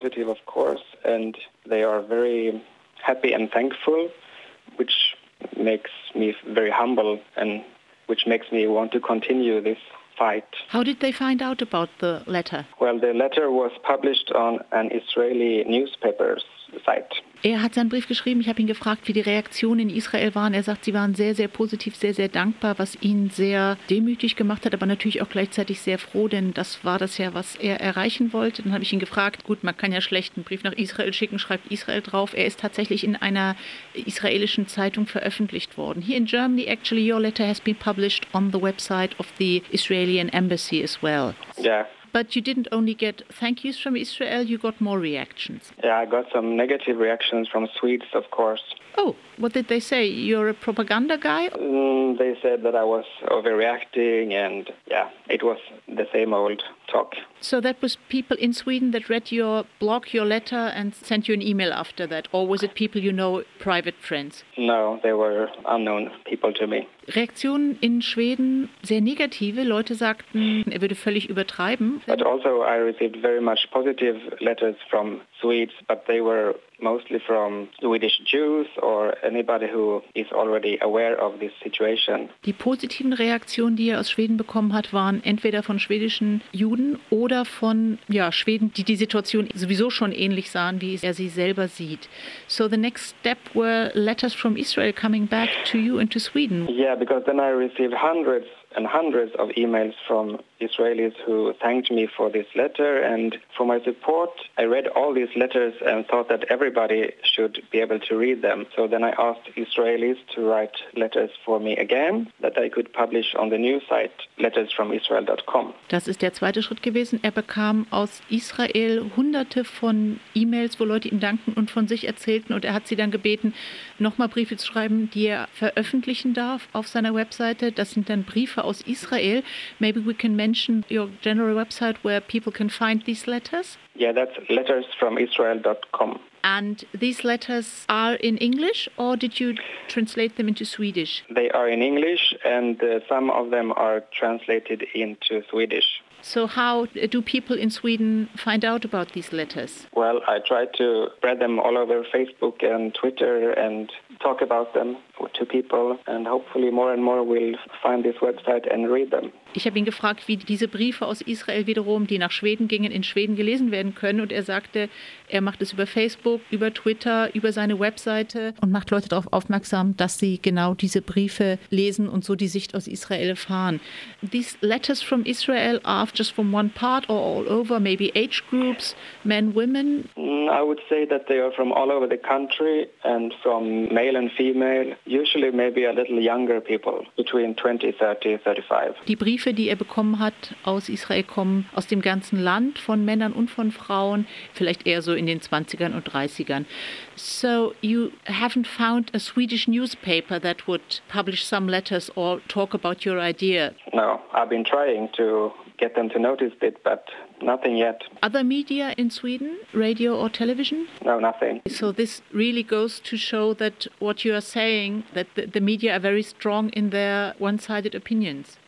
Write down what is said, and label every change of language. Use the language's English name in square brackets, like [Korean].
[English] positive, of course, and they are very happy and thankful, which makes me very humble and which makes me want to continue this fight. How did they find out about the letter? Well, the letter was published on an Israeli newspaper's site. [German] Er hat seinen Brief geschrieben. Ich habe ihn gefragt, wie die Reaktionen in Israel waren. Er sagt, sie waren sehr, sehr positiv, sehr, sehr dankbar, was ihn sehr demütig gemacht hat, aber natürlich auch gleichzeitig sehr froh, denn das war das ja, was er erreichen wollte. Dann habe ich ihn gefragt, gut, man kann ja schlecht einen Brief nach Israel schicken, schreibt Israel drauf. Er ist tatsächlich in einer israelischen Zeitung veröffentlicht worden. [English] Here in Germany, actually, your letter has been published on the website of the Israeli embassy as well. Yeah. But you didn't only get thank yous from Israel, you got more reactions. Yeah, I got some negative reactions from Swedes, of course. Oh, what did they say? You're a propaganda guy? They said that I was overreacting and, yeah, it was the same old talk. So that was people in Sweden that read your blog, your letter and sent you an email after that? Or was it people you know, private friends? No, they were unknown people to me. [German] Reaktionen in Schweden, sehr negative. Leute sagten, er würde völlig übertreiben. [English] But also I received very much positive letters from Swedes, but they were mostly from Swedish Jews or anybody who is already aware of this situation. [German] Die positiven Reaktionen, die er aus Schweden bekommen hat, waren entweder von schwedischen Juden oder von Schweden, die die Situation sowieso schon ähnlich sahen, wie er sie selber sieht. [English] So the next step were letters from Israel coming back to you and to Sweden. Yeah, because then I received hundreds and hundreds of emails from Israelis who thanked me for this letter and for my support. I read all these letters and thought that everybody should be able to read them. So then I asked Israelis to write letters for me again, that I could publish on the new site, lettersfromisrael.com. [German] Das ist der zweite Schritt gewesen. Er bekam aus Israel hunderte von E-Mails, wo Leute ihm danken und von sich erzählten. Und er hat sie dann gebeten, nochmal Briefe zu schreiben, die er veröffentlichen darf auf seiner Webseite. Das sind dann Briefe aus Israel. [English] Maybe we can mention your general website where people can find these letters. Yeah, that's lettersfromisrael.com. And these letters are in English or did you translate them into Swedish? They are in English and some of them are translated into Swedish. So how do people in Sweden find out about these letters? Well, I try to spread them all over Facebook and Twitter and talk about them to people and hopefully more and more will find this website and read them. [German] Ich habe ihn gefragt, wie diese Briefe aus Israel wiederum, die nach Schweden gingen, in Schweden gelesen werden können. Und er sagte, er macht es über Facebook, über Twitter, über seine Webseite und macht Leute darauf aufmerksam, dass sie genau diese Briefe lesen und so die Sicht aus Israel erfahren. [English] These letters from Israel are just from one part or all over, maybe age groups, men, women? I would say that they are from all over the country and from male and female, usually maybe a little younger people, between 20, 30, 35. [German] Die Briefe, die er bekommen hat aus Israel, kommen aus dem ganzen Land, von Männern und von Frauen, vielleicht eher so in den 20ern und 30ern. [English] So you haven't found a Swedish newspaper that would publish some letters or talk about your idea? No, I've been trying to get them to notice it, but nothing yet. Other media in Sweden, radio or television? No, nothing. So this really goes to show that what you are saying, that the media are very strong in their one-sided opinions.